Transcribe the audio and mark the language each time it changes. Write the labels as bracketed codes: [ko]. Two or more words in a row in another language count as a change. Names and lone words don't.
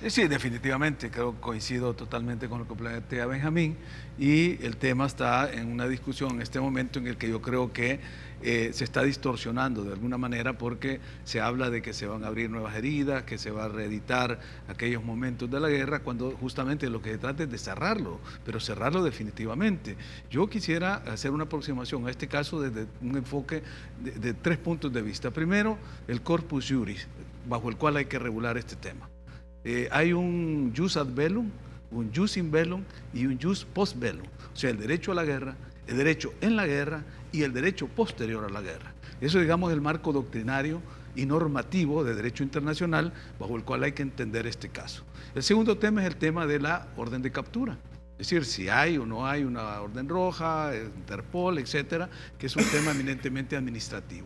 [es] Sí, definitivamente, creo que coincido totalmente con lo que plantea Benjamín, y el tema está en una discusión en este momento en el que yo creo que se está distorsionando de alguna manera, porque se habla de que se van a abrir nuevas heridas, que se va a reeditar aquellos momentos de la guerra, cuando justamente lo que se trata es de cerrarlo, pero cerrarlo definitivamente. Yo quisiera hacer una aproximación a este caso desde un enfoque de 3 puntos de vista. Primero, el [la] corpus juris, [es] bajo el cual hay que regular este tema. Hay un [la] jus ad bellum, [es] un [la] jus in bellum [es] y un [la] jus post bellum, [es] o sea, el derecho a la guerra, el derecho en la guerra y el derecho posterior a la guerra. Eso, digamos, es el marco doctrinario y normativo de derecho internacional bajo el cual hay que entender este caso. El segundo tema es el tema de la orden de captura. Es decir, si hay o no hay una orden roja, Interpol, etcétera, que es un tema eminentemente administrativo.